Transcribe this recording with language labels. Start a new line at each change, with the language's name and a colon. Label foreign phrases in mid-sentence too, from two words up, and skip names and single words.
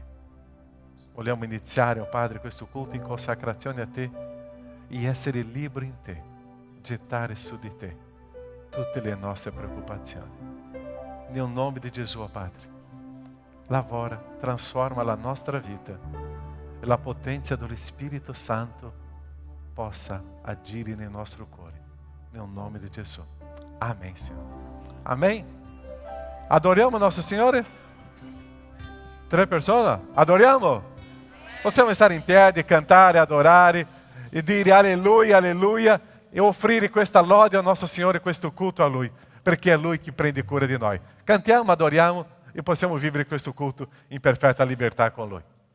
Italian: Vogliamo iniziare, oh Padre, questo culto in consacrazione a te e essere liberi in te, gettare su di te tutte le nostre preoccupazioni. Nel nome di Gesù, oh Padre, lavora, trasforma la nostra vita e la potenza dello Spirito Santo possa agire nel nostro cuore. Nel nome di Gesù.
Portuguese: Amém, Senhor. Amém?
Italian: Adoriamo nosso Signore? 3 persone? Adoriamo? Possiamo stare in piedi, cantare, adorare e dire alleluia, alleluia, e offrire questa lode al nostro Signore, questo culto a Lui, perché è Lui che prende cura di noi. Cantiamo, adoriamo e possiamo vivere questo culto in perfetta libertà con Lui.